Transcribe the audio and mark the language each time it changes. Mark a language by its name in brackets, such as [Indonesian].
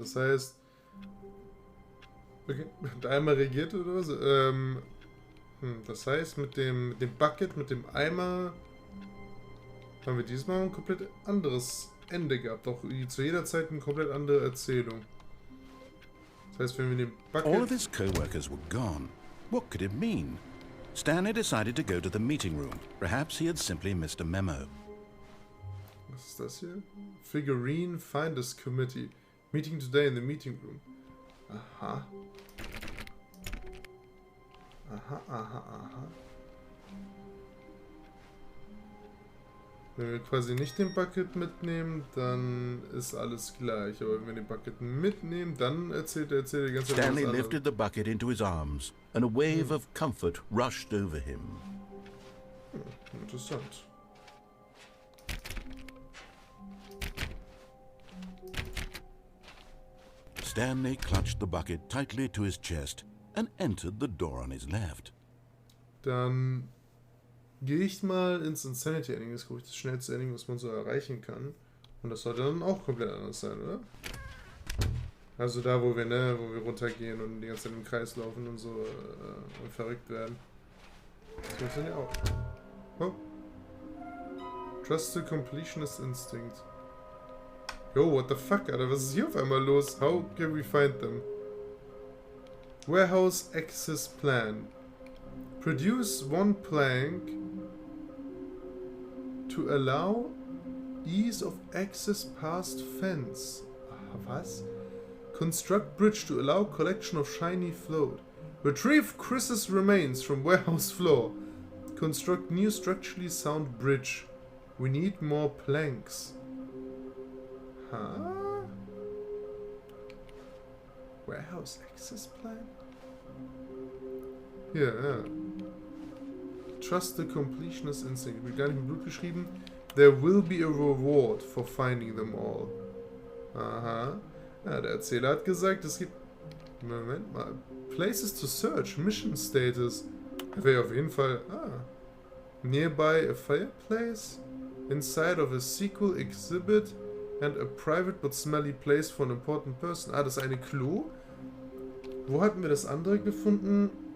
[German] Das heißt, okay, der Eimer reagiert oder was? Das heißt, mit dem Bucket, mit dem Eimer haben wir diesmal ein komplett anderes Ende gehabt. Auch zu jeder Zeit eine komplett andere Erzählung. Das heißt, wenn wir den Bucket... [English] All of his co-workers were gone. What could it mean? Stanley decided to go to the meeting room. Perhaps he had simply missed a memo. [German] Was ist das hier? [English] Figurine Finders Committee. Meeting today in the meeting room. Aha. Aha. [German] Wenn wir quasi nicht den Bucket mitnehmen, dann ist alles gleich. Aber wenn wir den Bucket mitnehmen, dann erzählt er die ganze Zeit [English] Stanley [German] was [English] lifted the bucket into his arms, and a wave of comfort rushed over him. [German] Interessant. [English] Stanley clutched the bucket tightly to his chest and entered the door on his left. [German] Dann gehe ich mal ins Insanity Ending. Das ist, glaube ich, das schnellste Ending, was man so erreichen kann. Und das sollte dann auch komplett anders sein, oder? Also da, wo wir runtergehen und die ganze Zeit im Kreis laufen und so und verrückt werden. Das funktioniert auch. Oh. [English] Trust the completionist instinct. Yo, what the fuck, Alter? [German] Was ist hier auf einmal los? [English] How can we find them? Warehouse access plan. Produce one plank to allow ease of access past fence. [German] Was? [English] Construct bridge to allow collection of shiny float. Retrieve Chris's remains from warehouse floor. Construct new structurally sound bridge. We need more planks. Huh? Warehouse access plan? [German] Hier, ja. [English] Trust the completionist instinct. [German] Wird gar nicht mit Blut geschrieben. [English] There will be a reward for finding them all. Aha. [German] Ja, der Erzähler hat gesagt, es gibt... Moment mal. [English] Places to search. Mission status. [German] Wäre auf jeden Fall... [English] Nearby a fireplace. Inside of a sequel exhibit. And a private but smelly place for an important person. [German] Das ist eine Klo. Wo hatten wir das andere gefunden?